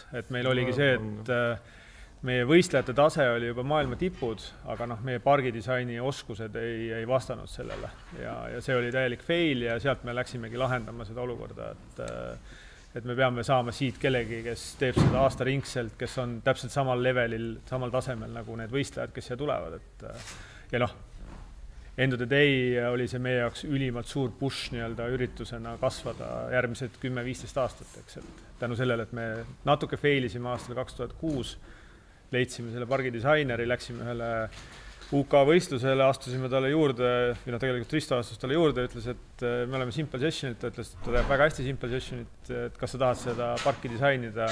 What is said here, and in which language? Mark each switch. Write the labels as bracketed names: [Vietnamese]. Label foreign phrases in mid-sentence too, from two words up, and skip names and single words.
[Estonian] Et meil oligi see, et meie võistlejate tase oli juba maailma tipud, aga meie pargidisaini oskused ei vastanud sellele. Ja see oli täielik fail ja sealt me läksimegi lahendama seda olukorda, et me peame saama siit kellegi, kes teeb seda aastaringselt, kes on täpselt samal levelil, samal tasemel nagu need võistlejad, kes siia tulevad. Ja [English] end of the day [Estonian] oli see meie jaoks ülimalt suur push üritusena kasvada järgmised 10-15 aastat. Tänu sellele, et me natuke failisime aastal 2006, leidsime selle pargidisaineri, läksime ühele UK võistlusele astusime talle juurde, või tegelikult Risto astus talle juurde ja ütles, et me oleme Simple Sessionit, ta ütles, et ta teeb väga hästi Simple Sessionit, et kas sa tahad seda parki disainida?